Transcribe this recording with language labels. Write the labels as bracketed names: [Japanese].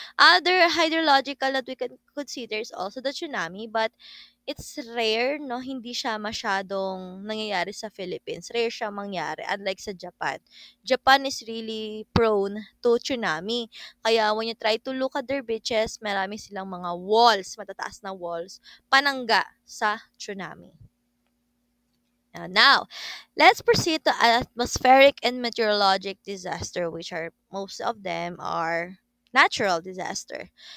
[English] Other hydrological that we can consider is also the tsunami, but it's rare, no? [Filipino] Hindi siya masyadong nangyayari sa Philippines. Rare siya mangyari, unlike sa Japan. [English] Japan is really prone to tsunami. Kaya when you try to look at their beaches, [Filipino] marami silang mga walls, matataas na walls, panangga sa tsunami. [English] Now, let's proceed to atmospheric and meteorologic disaster, which are most of them are natural disaster.